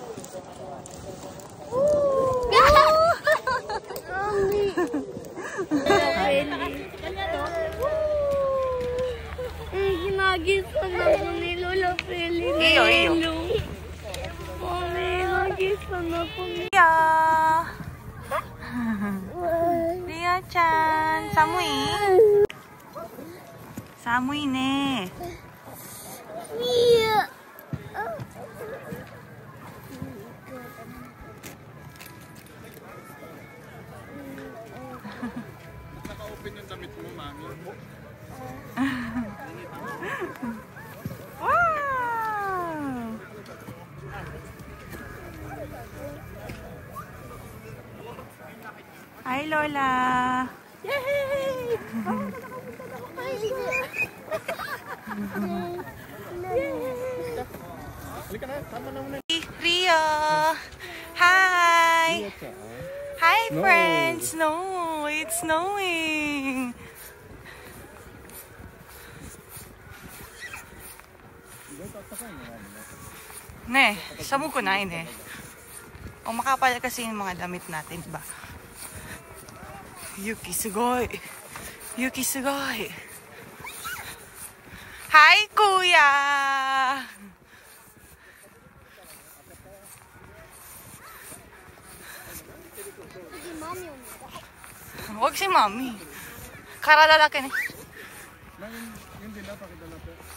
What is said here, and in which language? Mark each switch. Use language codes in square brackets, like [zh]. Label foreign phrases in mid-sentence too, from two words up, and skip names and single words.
[tl] Ginagisa na po ni Lola Feli. Iyo, iyo. Mami, ginagisa na po ni Ria! [ja] Ria-chan! Samui! 寒いね! Mia. [tl] Naka-open yung damit mo, mami. Wow! Hi, Lola! Yay! Halika na, tama na muna. Rio! Hi! [en] Hi, Snow. friends! Snow! It's snowing! [tl] Ne, samu ko na eh. O makapal kasi yung mga damit natin, diba? [ja] 雪、すごい!雪、すごい! [tl] Hi, kuya! Huwag si mami. Karalalaki na. Yung dila, pakidala po.